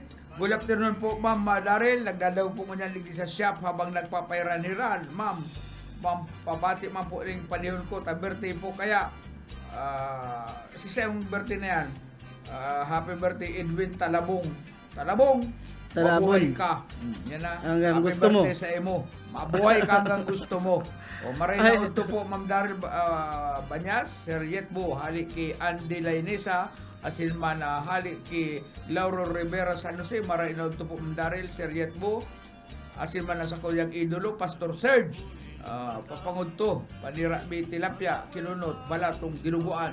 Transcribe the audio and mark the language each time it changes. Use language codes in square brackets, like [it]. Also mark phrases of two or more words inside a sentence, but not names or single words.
[en] Good afternoon [bik] po, Ma'am Daryl. Nagdadaw po mo niyan ligdi sa shop habang nagpapayran-hiran. Ma'am, pabati man po rin panihon ko. Birthday po kaya. Si Sam birthday na yan. [en] Happy birthday, Edwin Talabong. [bik] Mabuhay ka. Yan na. Hanggang happy gusto mo. birthday sa imo. Mabuhay ka hanggang gusto mo. Maray na ito po, Ma'am Daryl Banyas, Sir Yetbo, hali kay Andy Lainesa, asilman na hali ki Lauro Rivera San Jose, maray na ito po Ma'am Daryl, Sir Yetbo, asilman na sa kuyang idolo, Pastor Serge, papangod to, panira may tilapia, kinunot, balatong, ginuguan.